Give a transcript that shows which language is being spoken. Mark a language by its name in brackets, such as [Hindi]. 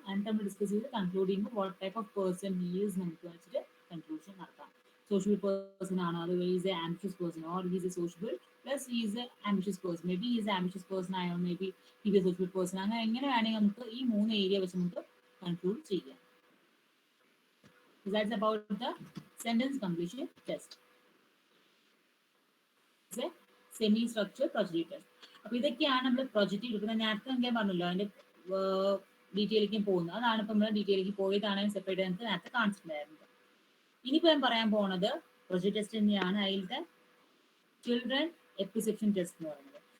[Malayalam] എന്നിട്ട് നമ്മൾ ഡിസ്കസ് ചെയ്ത് കൺക്ലൂഡ് ചെയ്യുമ്പോൾ [English] what type of person is [Malayalam] നമുക്ക് വെച്ചിട്ട് കൺക്ലൂഷൻ നടത്താം. [English] Social person ആണോ, അത് is a ambitious person, or is a sociable plus is a ambitious person, may be is ambitious person ആയോ, may be is a social person. [Malayalam] അങ്ങനെ എങ്ങനെ വേണമെങ്കിൽ നമുക്ക് ഈ 3 ഏരിയ വെച്ച് നമുക്ക് കൺക്ലൂഡ് ചെയ്യാം. [English] That's about the sentence completion test. Semi structure projective test. [Malayalam] അപ്പൊ ഇതൊക്കെയാണ് നമ്മൾ പ്രൊജക്റ്റീവ് എടുക്കുന്നത്. നേരത്തെ ഞാൻ പറഞ്ഞല്ലോ അതിന്റെ ഡീറ്റെയിലേക്ക് പോകുന്നത്. അതാണ് ഇപ്പൊ നമ്മൾ ഡീറ്റെയിലേക്ക് പോയതാണ് സെപ്പറേറ്റ് നമുക്ക് നേരത്തെ കാണിച്ചിട്ടുണ്ടായിരുന്നത്. ഇനിയിപ്പോ ഞാൻ പറയാൻ പോകുന്നത് പ്രൊജക്റ്റ് ടെസ്റ്റ് തന്നെയാണ്. അതിലത്തെ ചിൽഡ്രൻ എപ്പിസെപ്ഷൻ ടെസ്റ്റ് എന്ന് പറയുന്നത്.